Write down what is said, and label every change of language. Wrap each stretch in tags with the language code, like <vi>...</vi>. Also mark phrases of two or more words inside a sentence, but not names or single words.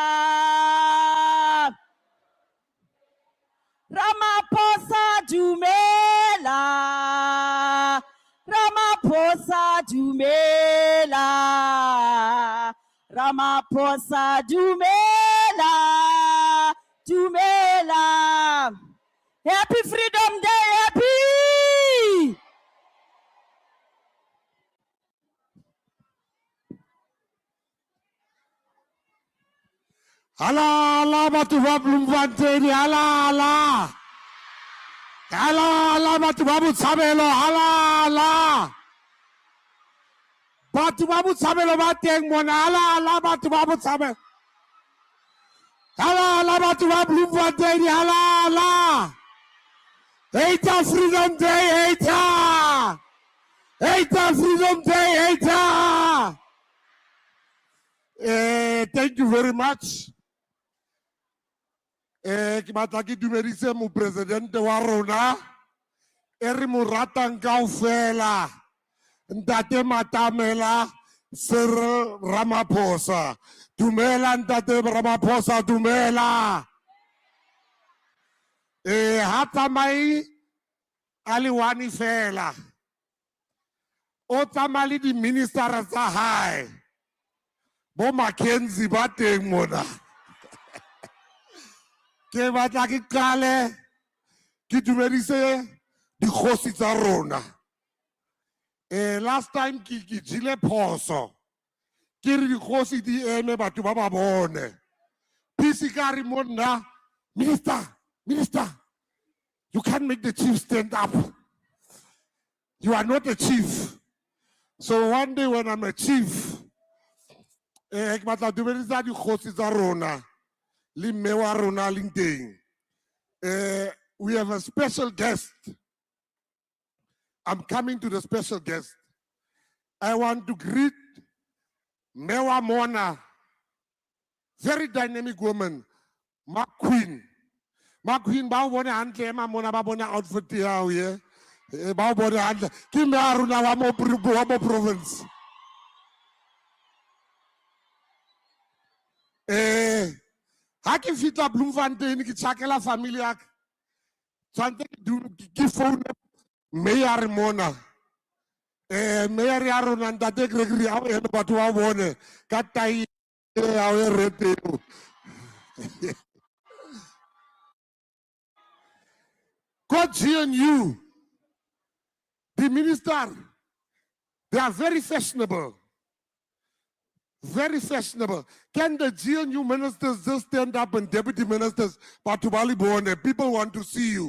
<st>Ramaphosa Dumela, Ramaphosa Dumela, Ramaphosa Dumela, Dumela.</st> <en>Happy Freedom Day, happy!</en> <st>Hala batho ba Bloemfontein, hala batho ba Botshabelo, hala batho ba Botshabelo ba teng mona, hala batho ba Botshabelo, hala batho ba Bloemfontein, hala Hater Freedom Day, hater Freedom Day, hater.</st> <en>Thank you very much.</en> <st>Ke batla ke dumedise mo presidente wa rona e re mo ratang kaofela ntate Matamela Cyril Ramaphosa. Dumela ntate Ramaphosa, dumela. Ha tsamai a le one fela, o tsamaya le di minister tsa hae bo Mackenzie ba teng mona. Ke batla ke qale ke dumedise dikgosi tsa rona.</st> <en>Last time</en> <st>ke jile phoso ke re dikgosi di eme batho ba ba bone. Peace ka re monna,</st> <en>minister, you can't make the chief stand up. You are not a chief. So one day when I'm a chief,</en> <st>ke batla dumedisa dikgosi tsa rona.</st> <en>We have a special guest. I'm coming to the special guest. I want to greet Mewa Mona, very dynamic woman,</en> <st>Ma Queen. Ma Queen, ba bone hantle ma mona ba bona outfit ya ye. Ba bone hantle. Ke me a rona wa mo province. Ha ke fitla Bloemfontein ke tshakela family ya ka. Tshwantse ke phone mayor mona. Mayor ya rona ntate Gregory a ene batho ba bone ka tai ya o rete.</st> <en>God and you, the minister, they are very fashionable. Very fashionable. Can the GNU ministers just stand up and deputy ministers, Patubali Bone, people want to see you.</en>